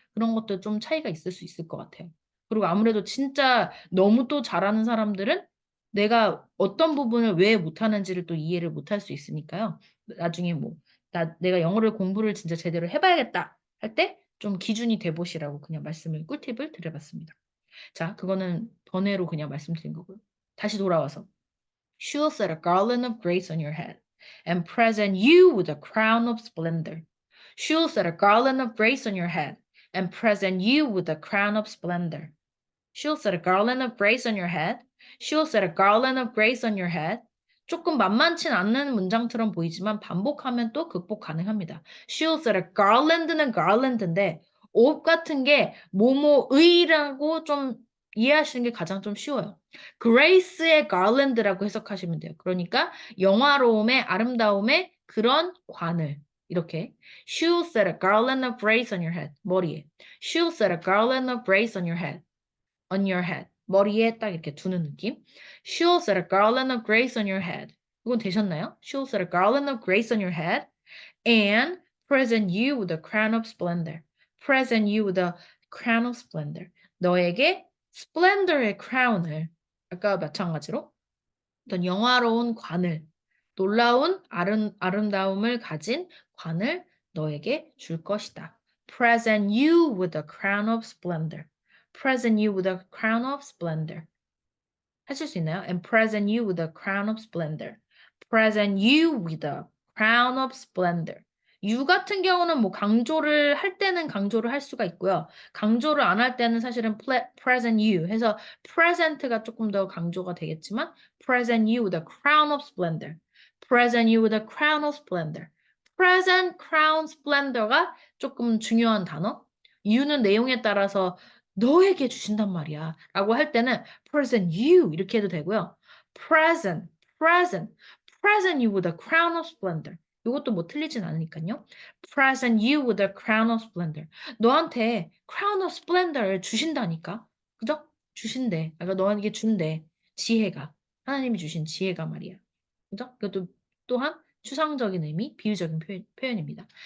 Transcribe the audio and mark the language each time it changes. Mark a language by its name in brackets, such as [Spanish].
[Korean] 그런 것도 좀 차이가 있을 수 있을 것 같아요. 그리고 아무래도 진짜 너무 또 잘하는 사람들은 내가 어떤 부분을 왜 못하는지를 또 이해를 못할 수 있으니까요. 나중에 내가 영어를 공부를 진짜 제대로 해봐야겠다 할 때 좀 기준이 돼보시라고 그냥 꿀팁을 드려봤습니다. 자, 그거는 번외로 그냥 말씀드린 거고요. 다시 돌아와서. [English] She will set a garland of grace on your head and present you with a crown of splendor. She will set a garland of grace on your head and present you with a crown of splendor. She'll set a garland of grace on your head. She'll set a garland of grace on your head. [Korean] 조금 만만치 않는 문장처럼 보이지만 반복하면 또 극복 가능합니다. [English] She'll set a garland [Korean] 는 garland인데 옷 같은 게 뭐뭐의라고 좀 이해하시는 게 가장 좀 쉬워요. Grace의 garland라고 해석하시면 돼요. 그러니까 영화로움의 아름다움의 그런 관을 이렇게 [English] She'll set a garland of grace on your head. [Korean] 머리에 [English] She'll set a garland of grace on your head. On your head. [Korean] 머리에 딱 이렇게 두는 느낌. [English] She'll set a garland of grace on your head. [Korean] 이건 되셨나요? [English] She'll set a garland of grace on your head and present you with a crown of splendor. Present you with a crown of splendor. [Korean] 너에게 splendor의 crown을 아까 마찬가지로 어떤 영화로운 관을 놀라운 아름다움을 가진 관을 너에게 줄 것이다. [English] Present you with a crown of splendor. Present you with a crown of splendor. [Korean] 하실 수 있나요? [English] And present you with a crown of splendor. Present you with a crown of splendor. [Korean] you 같은 경우는 뭐 강조를 할 때는 강조를 할 수가 있고요. 강조를 안 할 때는 사실은 [English] present you 해서 present가 조금 더 강조가 되겠지만 present you with a crown of splendor. Present you with a crown of splendor. [Korean] Present, crown, splendor가 조금 중요한 단어. you는 내용에 따라서 너에게 주신단 말이야. 라고 할 때는 [English] present you [Korean] 이렇게 해도 되고요. [English] present, present, present you with a crown of splendor. [Korean] 이것도 뭐 틀리진 않으니까요. [English] present you with a crown of splendor. [Korean] 너한테 crown of splendor를 주신다니까. 그죠? 주신대. 그러니까 너에게 준대. 지혜가. 하나님이 주신 지혜가 말이야. 그죠? 그것도 또한 추상적인 의미, 비유적인 표현입니다.